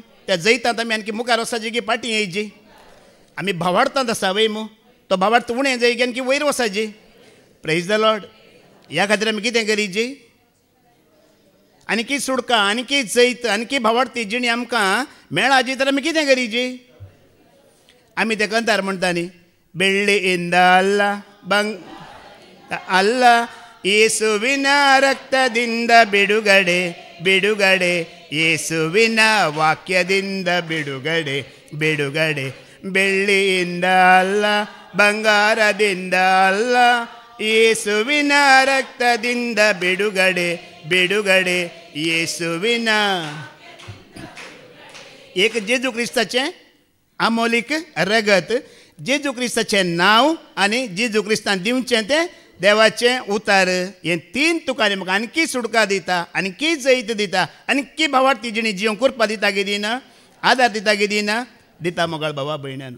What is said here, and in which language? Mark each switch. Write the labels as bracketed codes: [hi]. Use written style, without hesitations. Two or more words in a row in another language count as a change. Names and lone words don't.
[kok] त्या जैतांत आमी आणकी मुखार वचाची की फाटीं येयची? आमी भावार्थांत आसा वय मू. तो भावार्थ उणें जाय की वयर वचाची? [en] praise the Lord. [kok] ह्या खातीर आमी कितें करीची? आणकी सुटका, आणकी जैत, आणकी भावार्थी जिणी आमकां मेळाची तर आमी कितें करीची? आमी ते कंतार म्हणटा न्ही, [kn] ಬೆಳ್ಳಿ ಇಂದ ಅಲ್ಲ ಅಲ್ಲ ಯೇಸುವಿನ ರಕ್ತದಿಂದ ಬಿಡುಗಡೆ ಬಿಡುಗಡೆ ಯೇಸುವಿನ ವಾಕ್ಯದಿಂದ ಬಿಡುಗಡೆ ಬಿಡುಗಡೆ ಬೆಳ್ಳಿಯಿಂದ ಅಲ್ಲ ಬಂಗಾರದಿಂದ ಅಲ್ಲ ಯೇಸುವಿನ ರಕ್ತದಿಂದ ಬಿಡುಗಡೆ ಬಿಡುಗಡೆ ಯೇಸುವಿನ [kok] एक जेजू क्रिस्ताचें आमोलीक रगत, जेजू क्रिस्ताचें नांव आनी जेजू क्रिस्तान दिवचें तें देवाचें उतार, हे तीन तुका म्हाका आणकी सुटका दिता, आणकी जैत दिता, आणकी भावार्थी जिणी जिवंक करपा दिता गे दिना, आदार दिता गे दिना, दिता मोगाळ भावा भयण्यानो.